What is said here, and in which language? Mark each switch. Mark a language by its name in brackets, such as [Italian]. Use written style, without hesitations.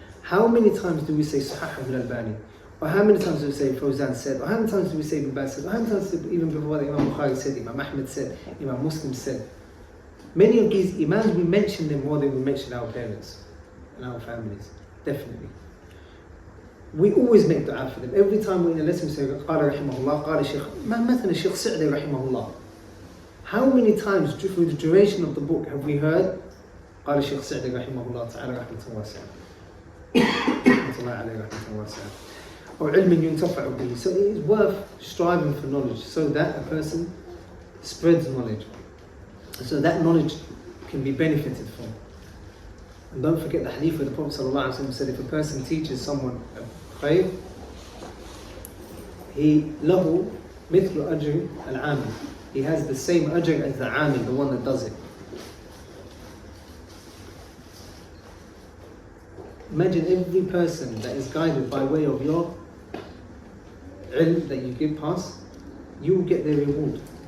[English] How many times do we say Sahih al-Albani? Or how many times do we say Fawzan said? Or how many times do we say Ibn Baz said? Or how many times even before that Imam Bukhari said, Imam Ahmed said, Imam Muslim said? Many of these imams, we mention them more than we mention our parents and our families. Definitely. We always make dua for them. Every time we're in a lesson we say, [Arabic] قال رحمه الله, قال الشيخ, مثلا الشيخ سعدي رحمه الله. [English] How many times through the duration of the book have we heard [Arabic] قال الشيخ سعدي رحمه الله تعالى رحمة واسعة رحمة الله عليه رحمة واسعة, or علم ينتفع به. [English] So it is worth striving for knowledge, so that a person spreads knowledge, so that knowledge can be benefited from. And don't forget the hadith where the Prophet ﷺ said, if a person teaches someone a khayr, [Arabic] he له مثل أجر العامل. [English] He has the same ajr as the amil, the one that does it. Imagine every person that is guided by way of your ilm that you give pass, you will get their reward.